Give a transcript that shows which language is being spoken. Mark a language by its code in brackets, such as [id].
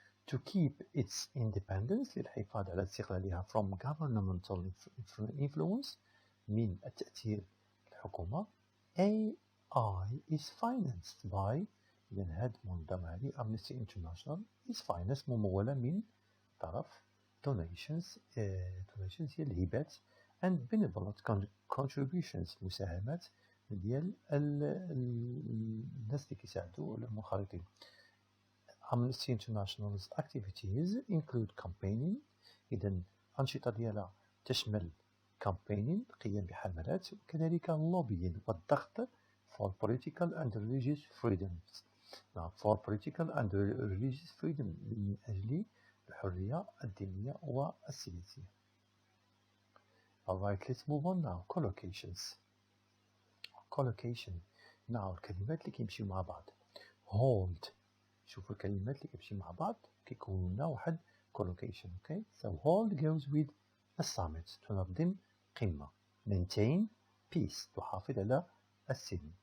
[en] To keep its independence [ar] للحفاظ على استقلالها [en] from governmental influence [ar] من التأثير الحكومة. [en] AI is financed by [ar] إذن هذه المنظمة هذه [en] Amnesty International is financed [ar] ممولة من طرف donations هي الهبات [en] and benevolent contributions [ar] مساهمات ديال الناس اللي كيساعدوا المنخرطين. [en] Amnesty International's activities include campaigning [ar] إذن أنشطة ديالها تشمل [en] campaigning [ar] القيام بحملات وكذلك [en] lobbying والضغط for political and religious freedoms. For political and religious freedom [ar] من أجل الحرية الدينية والسياسية. [en] Alright, let's move on now. Collocations. Collocation. [ar] Now الكلمات اللي كيمشيو مع بعض. [en] Hold. [ar] شوفوا الكلمات اللي كيمشيو مع بعض كيكونوا لنا واحد collocation. [en] Okay? So hold goes with a summit. [ar] تنظم قمة. [en] Maintain peace. [ar] تحافظ على السلم.